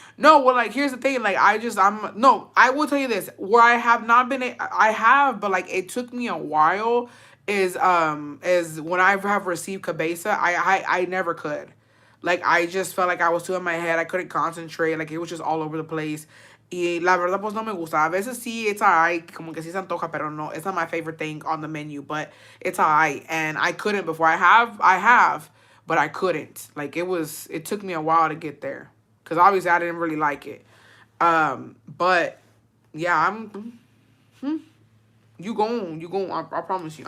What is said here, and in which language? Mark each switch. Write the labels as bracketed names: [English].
[English] No, well, like, here's the thing. Like, I will tell you this. Where I have not been, I have, but like, it took me a while. Is when I have received cabeza, I never could. Like, I just felt like I was too in my head. I couldn't concentrate. Like, it was just all over the place. [Spanish] Y la verdad, pues no me gusta. A veces sí, [English] it's alright. [Spanish] Como que sí se antoja, pero no. [English] It's not my favorite thing on the menu, but it's alright. And I couldn't before. I have. but I couldn't. Like, it took me a while to get there. Because obviously I didn't really like it. But, yeah, you going, I promise you.